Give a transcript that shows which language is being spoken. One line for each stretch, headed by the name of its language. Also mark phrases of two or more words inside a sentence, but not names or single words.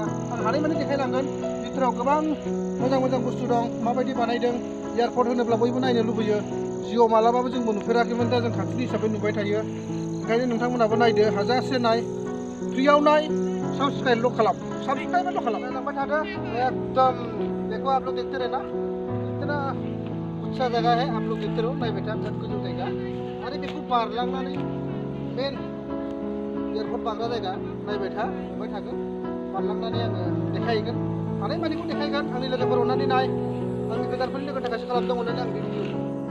Bodo: आं हानायमानि देखायलांगोन। भितराव गोबां मोजां मोजां बुस्थु दं, माबायदि बानायदों। एयारपर्ट होनोब्ला बयबो नायनो लुबैयो। जिउआव मालाबाबो जोंबो नुफेराखैमोन, दा जों खाथिनि हिसाबै नुबाय थायो। ओंखायनो नोंथांमोनाबो नायदो, हाजासे नाय, फ्रियाव नाय, साबस्क्राइबल' खालाम, नायलांबाय थादो एकदम।
Hindi: देखो आप लोग देखते रहना, इतना अच्छा जगह है। आप लोग देखते रहो,
Bodo: नायबाय था, बिराद गोजौ जायगा। आरो बेखौ बारलांनानै
English: main airport
Bodo: बारग्रा जायगा नायबाय था, नुबाय थागोन। बारलांनानै आङो देखायहैगोन, हानायमानिखौ देखायगोन। आंनि लोगोफोर अननानै नाय, आंनि गोजानफोरनि लोगोनि थाखायसो खालामदों, अननानै आं बे भिडिअखौ